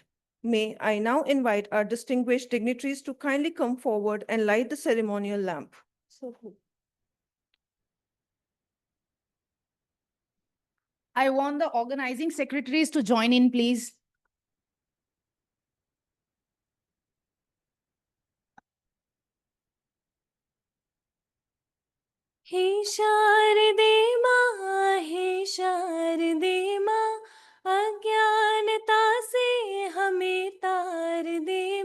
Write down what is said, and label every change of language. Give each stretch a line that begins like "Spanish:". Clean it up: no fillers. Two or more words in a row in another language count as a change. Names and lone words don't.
English: May I now invite our distinguished dignitaries to kindly come forward and light the ceremonial lamp. I want the organizing secretaries to join in, please.
Hindi: हे शारदे माँ हे शारदे माँ अज्ञानता से हमें तार दे